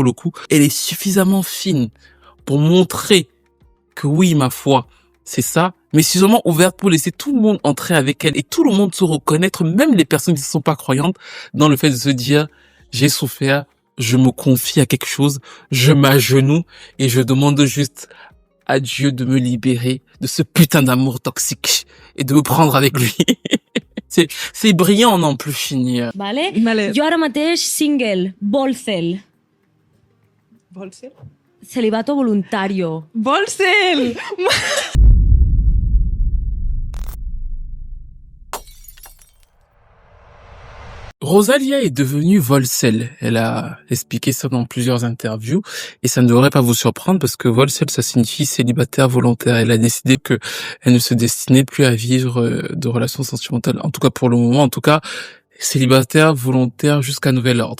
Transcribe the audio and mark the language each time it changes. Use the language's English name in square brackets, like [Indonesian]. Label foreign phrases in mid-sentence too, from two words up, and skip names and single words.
[French] le coup, elle est suffisamment fine pour montrer que oui, ma foi, c'est ça, mais suffisamment ouverte pour laisser tout le monde entrer avec elle et tout le monde se reconnaître, même les personnes qui ne sont pas croyantes, dans le fait de se dire, j'ai souffert, je me confie à quelque chose, je m'agenouille et je demande juste à Dieu de me libérer de ce putain d'amour toxique et de me prendre avec lui. C'est brillant, on n'en peut finir. [Spanish] Vale? Vale. [Catalan] Jo ara mateix, single, Bolcel, Bolsel? [Spanish] celibato voluntario. Bolsel! [French] Rosalia est devenue Volcel. Elle a expliqué ça dans plusieurs interviews et ça ne devrait pas vous surprendre parce que Volcel, ça signifie célibataire volontaire. Elle a décidé que elle ne se destinait plus à vivre de relations sentimentales. En tout cas, pour le moment, en tout cas, célibataire volontaire jusqu'à nouvel ordre.